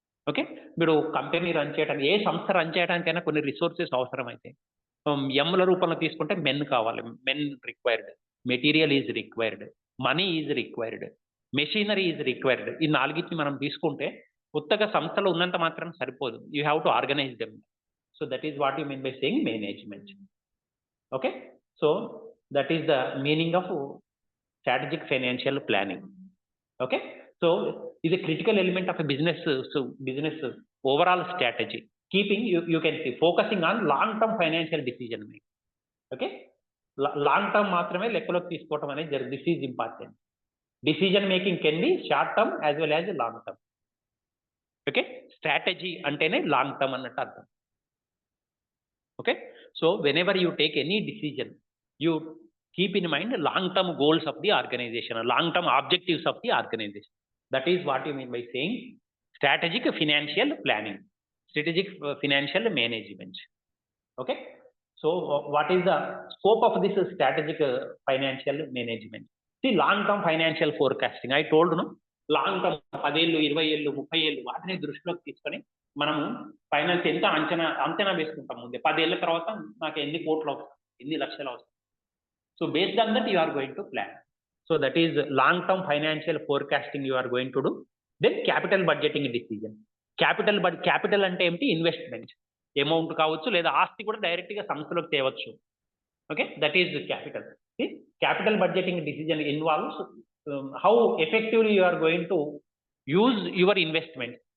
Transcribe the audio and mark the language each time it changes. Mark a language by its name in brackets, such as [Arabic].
[Telugu] Okay, మీరు company run చేయడానికి, ఏ సంస్థ రన్ చేయడానికైనా కొన్ని రిసోర్సెస్ అవసరం అయితే, ఎమ్ల రూపంలో తీసుకుంటే మెన్ కావాలి, [English] Men required, material is required, money is required, machinery is required. [Telugu] ఈ 4ని మనం తీసుకుంటే కొత్తగా సంస్థలో ఉన్నంత మాత్రం సరిపోదు. [English] You have to organise them. So that is what you mean by saying management. Okay, so that is the meaning of strategic financial planning. Okay, so is a critical element of a business, business overall strategy, keeping you can see focusing on long term financial decision making. [Telugu] Okay, long term maatrame lekkaloki teesukovatam anedi [English] this is important. Decision making can be short term as well as long term. Okay, strategy [Telugu] antene long term annattu artham. [English] Okay, so whenever you take any decision, you keep in mind long term goals of the organization, long term objectives of the organization. That is what you mean by saying strategic financial planning, strategic financial management. Okay, so what is the scope of this strategic financial management? See, long term financial forecasting, I told you, long term [Telugu] 10 ఏళ్ళు 20 ఏళ్ళు 30 ఏళ్ళు వాటిని దృష్టిలోకి తీసుకొని మనము finance ఎంత అంచనా వేసుకుంటాం. ముందే 10 ఏళ్ళ తర్వాత నాకు ఎన్ని కోట్లు అవసరం, ఎన్ని లక్షలు అవసరం. [English] So based on that you are going to plan. So that is long term financial forecasting you are going to do. Then capital budgeting decision. [Telugu] Capital అంటే ఏంటి? ఇన్వెస్ట్మెంట్ అమౌంట్ కావచ్చు, లేదా ఆస్తి కూడా డైరెక్ట్ గా సంస్థలోకి తేవచ్చు. [English] Okay, that is capital. Capital budgeting decision involves how effectively you are going to use your investment.